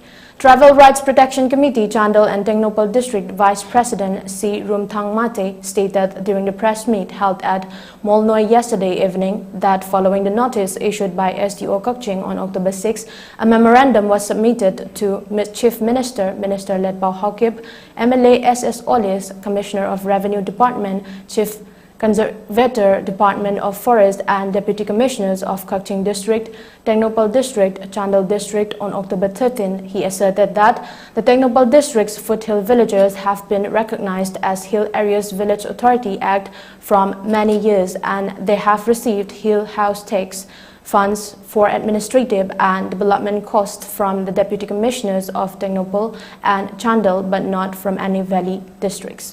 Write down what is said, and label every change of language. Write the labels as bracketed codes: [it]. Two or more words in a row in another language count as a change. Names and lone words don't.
[en] Travel Rights Protection Committee Chandal and Tengnopal District Vice President C. Rumthang Mate stated during the press meet held at Molnoy yesterday evening that following the notice issued by SDO Kakching on October 6, a memorandum was submitted to Chief Minister, Minister Letpao Haukip, MLA SS Olis, Commissioner of Revenue Department, Chief Conservator Department of Forest and Deputy Commissioners of Kakching District, Tengnopal District, Chandal District on October 13. He asserted that the Tengnopal District's foothill villages have been recognized as Hill Areas Village Authority Act from many years and they have received hill house tax funds for administrative and development costs from the Deputy Commissioners of Tengnopal and Chandal but not from any valley districts.